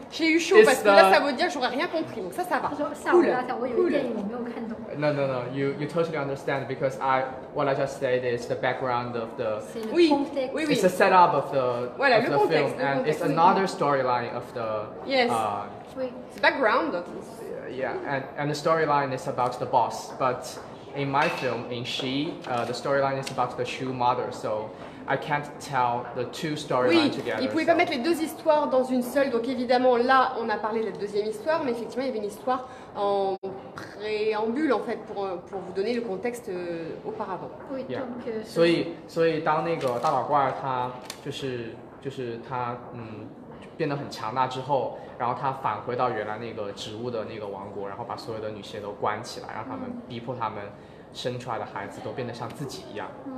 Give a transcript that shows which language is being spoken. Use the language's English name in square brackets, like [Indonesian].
[French] J'ai eu chaud parce que là, ça veut dire que j'aurais rien compris. Donc ça va. Cool. [English] No. You totally understand because what I just said is the background of the. [French] Oui. [English] It's a setup of the [French] contexte, [English] film, and it's another storyline of the. Yes. It's background. Yeah, and the storyline is about the boss, but in my film, in She, the storyline is about the shoe mother, so I can't tell the two storylines together. [French] Ils ne pouvaient pas mettre les deux histoires dans une seule, donc évidemment là on a parlé de la deuxième histoire, mais effectivement il y avait une histoire en préambule en fait pour vous donner le contexte auparavant. Oui, [English] Yeah. [French] donc. [Chinese] 所以当那个大老怪他就是他变得很强大之后，然后他返回到原来那个植物的那个王国，然后把所有的女鞋都关起来，让他们逼迫他们生出来的孩子都变得像自己一样。